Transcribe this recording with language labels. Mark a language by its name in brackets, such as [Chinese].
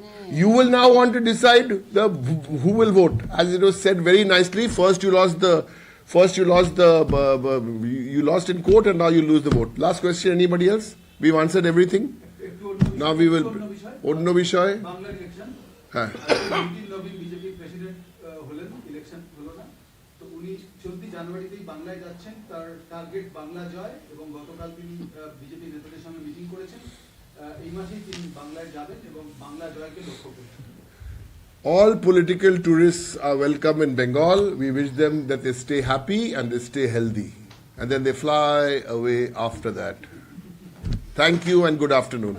[English] You will now want to decide who will vote. As it was said very nicely, first you lost in court, and now you lose the vote. Last question, anybody else? We've answered everything. Now we will [Bangla] অন্য বিষয় বাংলার election হ্যাঁ নবীন BJP president হলেন, election হলো না, তো উনি 14 জানুয়ারিতেই বাংলায় যাচ্ছেন, তার টার্গেট বাংলা জয়, এবং গতকাল তিনি বিজেপি নেতাদের সঙ্গে মিটিং করেছেন, এই মাসেই তিনি বাংলায় যাবেন এবং বাংলা জয়কে লক্ষ্য করছেন। [English] All political tourists are welcome in Bengal. We wish them that they stay happy and they stay healthy. And then they fly away after that. Thank you and good afternoon.